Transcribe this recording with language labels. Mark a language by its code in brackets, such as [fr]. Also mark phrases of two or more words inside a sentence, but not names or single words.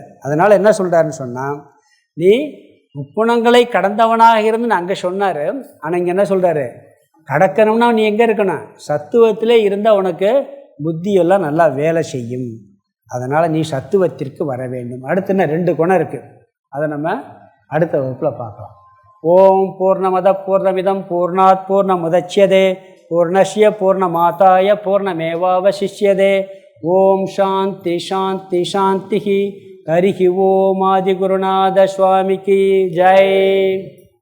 [ta] அதனால் என்ன சொல்கிறாருன்னு சொன்னால், நீ முக்குணங்களை கடந்தவனாக இருந்து அங்கே சொன்னார். ஆனால் இங்கே என்ன சொல்கிறாரு, கடக்கணும்னா நீ எங்கே இருக்கணும், சத்துவத்திலே இருந்தால் உனக்கு புத்தியெல்லாம் நல்லா வேலை செய்யும். அதனால் நீ சத்துவத்திற்கு வர வேண்டும். அடுத்து என்ன 2 குணம் இருக்குது, அதை நம்ம அடுத்த வகுப்பில் பார்க்கலாம். [sa] ओम् पूर्णमद पूर्णमिदम् पूर्णात् पूर्णमुदच्यते पूर्णस्य पूर्णमादाय पूर्णमेवावशिष्यते. ओम् शान्ति शान्ति शान्ति. हरिः ओम् [ta] ஆதிகுருநாத சுவாமிக்கு ஜெய்.